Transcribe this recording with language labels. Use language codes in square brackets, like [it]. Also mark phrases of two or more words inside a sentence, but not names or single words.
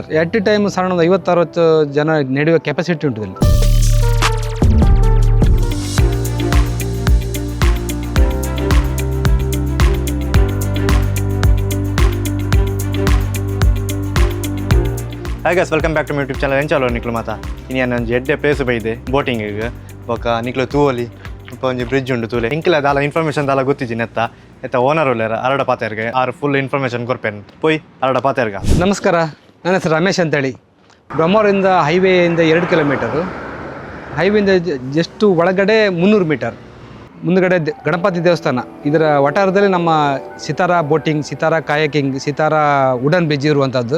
[en] at a time [kn] ಸಾಧಾರಣ 50-60 ಜನ ನಡೆಯುವ ಕೆಪಾಸಿಟಿ ಉಂಟು ಇಲ್ಲಿ. [en] Hi guys, welcome back to my YouTube channel. [tcy] ಏನು ಚಾಲೋ ನಿಕ್ಲು ಮಾತಾ ಇನ್ನು ಒಂದು ಎಡ್ಡೆ ಪ್ಲೇಸ್ ಬೈದೆ ಬೋಟಿಂಗಿಗೆ ಬೊಕ್ಕ ನಿಕ್ಲು ತೂವಲಿ ಒಂದು ಬ್ರಿಡ್ಜ್ ಉಂಟು ತೂಲೆ ಇಂಕಿಲ್ಲ ದಾಲ ಇನ್ಫಾರ್ಮೇಷನ್ ದಾಲ ಗೊತ್ತಿದ್ದೀನಿ ಎತ್ತ ಓನರ್ ಉಳ್ಳೇರ ಅರಡ ಪಾತೆರ್ಗೆ ಆರು [en] full information [tcy] ಕೊರ್ಪೇನು ಪೋಯ್ ಅರಡ ಪಾತೆರ್ಗ. [kn] ನಮಸ್ಕಾರ, ನನ್ನ ಹೆಸರು ರಮೇಶ್ ಅಂತೇಳಿ. ಬ್ರಹ್ಮವರದಿಂದ ಹೈವೇಯಿಂದ 2 ಕಿಲೋಮೀಟರು, ಹೈವೇಯಿಂದ ಜಸ್ಟ್ ಒಳಗಡೆ 300 ಮೀಟರ್ ಮುಂದುಗಡೆ ಗಣಪತಿ ದೇವಸ್ಥಾನ. ಇದರ ವಟಾರದಲ್ಲಿ ನಮ್ಮ ಸಿತಾರಾ ಬೋಟಿಂಗ್, ಸಿತಾರಾ ಕಾಯಕಿಂಗ್, ಸಿತಾರಾ ವುಡನ್ ಬ್ರಿಡ್ಜ್ ಇರುವಂಥದ್ದು.